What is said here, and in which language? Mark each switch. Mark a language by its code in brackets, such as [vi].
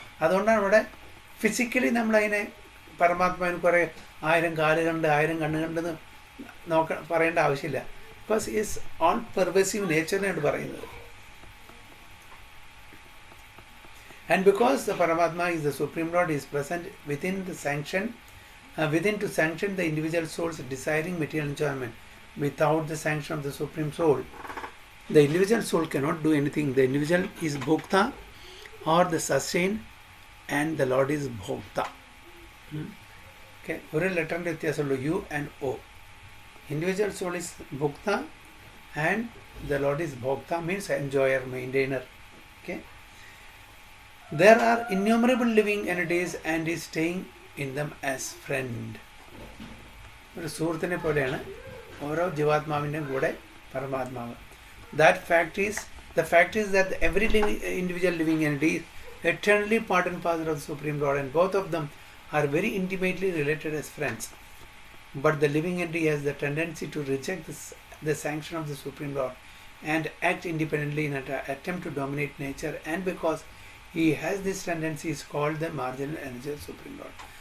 [ml] അതുകൊണ്ടാണ് ഇവിടെ ഫിസിക്കലി നമ്മളതിനെ പരമാത്മാവിന് കുറേ 1000 കാല് കണ്ട് 1000 കണ്ണ് കണ്ടെന്ന് പറയേണ്ട ആവശ്യമില്ല. [en] Because is all pervasive നേച്ചറിനാണ് പറയുന്നത്. And because the Paramatma is the Supreme Lord, is present within to sanction the individual soul's desiring material enjoyment. Without the sanction of the Supreme Soul, the individual soul cannot do anything. The individual is Bhokta or the sustained, and the Lord is Bhokta. Okay, one letter in the U and O. Individual soul is Bhokta and the Lord is Bhokta, means enjoyer, maintainer. Okay. There are innumerable living entities and is staying in them as friend. [ml] ഒരു സുഹൃത്തിനെ പോലെയാണ് ഓരോ ജീവാത്മാവിൻ്റെയും കൂടെ പരമാത്മാവ്. [en] The fact is that every individual living entity is eternally part and parcel of the Supreme Lord, and both of them are very intimately related as friends. But the living entity has the tendency to reject the sanction of the Supreme Lord and act independently in an attempt to dominate nature, and because he has this tendency is called the marginal energy of Supreme Lord.